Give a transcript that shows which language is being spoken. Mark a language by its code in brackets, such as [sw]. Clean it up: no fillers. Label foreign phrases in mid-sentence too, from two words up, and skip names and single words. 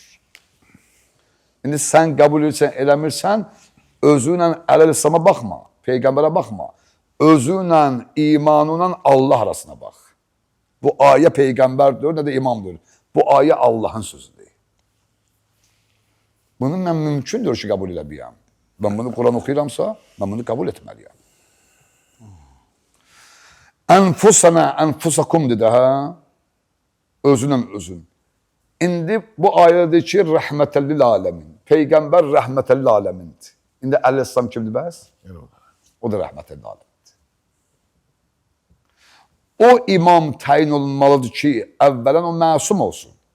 [az] İndi sən qəbul edirsən, eləmirsən, özünlə Əl-İslam'a baxma, Peyğəmbərə baxma. Özünlə, imanınla Allah arasına bax. Bu ayə Peyğəmbərdir, nə də imamdır. Bu ayə Allahın sözüdür. Bunu mən mümkündür ki, qəbul edə biləm. [tr] Ben bunu Kur'an okuyuramsa, ben bunu kabul etmeliyim. [ar] أنفسنا وأنفسكم [tr] dedi ha. [az] Özünüm özün. İndi bu ayədə ki, [ar] رحمة للعالمين. [az] Peyğəmbər rəhmətəllil aləmindir. İndi Əl-İslam kimdir bəs? O da rəhmətəllil aləmindir. O imam təyin olunmalıdır ki, əvvələn o məsum olsun.